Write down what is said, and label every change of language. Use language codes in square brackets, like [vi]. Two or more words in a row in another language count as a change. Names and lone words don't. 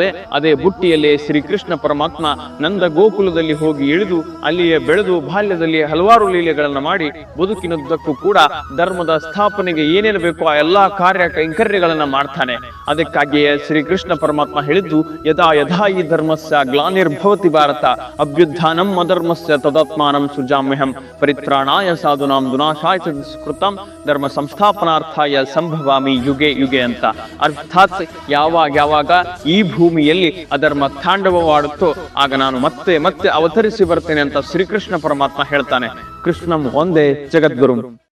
[kn] ಅದೇ ಬುಟ್ಟಿಯಲ್ಲಿ ಶ್ರೀಕೃಷ್ಣ ಪರಮಾತ್ಮ ನಂದ ಗೋಕುಲದಲ್ಲಿ ಹೋಗಿ ಇಳಿದು ಅಲ್ಲಿಯೇ ಬೆಳೆದು ಬಾಲ್ಯದಲ್ಲಿ ಹಲವಾರು ಲೀಲೆಗಳನ್ನ ಮಾಡಿ ಬದುಕಿನದ್ದಕ್ಕೂ ಕೂಡ ಧರ್ಮದ ಸ್ಥಾಪನೆಗೆ ಏನೇನು ಬೇಕೋ ಆ ಎಲ್ಲಾ ಕಾರ್ಯ ಕೈಂಕರ್ಯಗಳನ್ನ ಮಾಡ್ತಾನೆ. ಅದಕ್ಕಾಗಿಯೇ ಶ್ರೀಕೃಷ್ಣ ಪರಮಾತ್ಮ ಹೇಳಿದ್ದು, [sa] ಯದಾ ಯದಾ ಈ ಧರ್ಮಸ್ಯ ಗ್ಲಾನಿರ್ಭವತಿ ಭಾರತ ಅಭ್ಯುತ್ಥಾನಂ ಅಧರ್ಮಸ್ಯ ತದಾತ್ಮಾನಂ ಸೃಜಾಮ್ಯಹಂ ಪರಿತ್ರಾಣಾಯ ಸಾಧುನಾಂ ವಿನಾಶಾಯ ಚ ದುಷ್ಕೃತಂ ಧರ್ಮ ಸಂಸ್ಥಾಪನಾರ್ಥಾಯ ಸಂಭವಾಮಿ ಯುಗೆ ಯುಗೆ ಅಂತ. [kn] ಅರ್ಥಾತ್ ಯಾವಾಗ ಈ ಭೂಮಿಯಲ್ಲಿ ಅಧರ್ಮ ತಾಂಡವವಾಡುತ್ತೋ ಆಗ ನಾನು ಮತ್ತೆ ಮತ್ತೆ ಅವತರಿಸಿ ಬರ್ತೇನೆ ಅಂತ ಶ್ರೀಕೃಷ್ಣ ಪರಮಾತ್ಮ ಹೇಳ್ತಾನೆ. [sa] ಕೃಷ್ಣಂ ಒಂದೇ ಜಗದ್ಗುರು.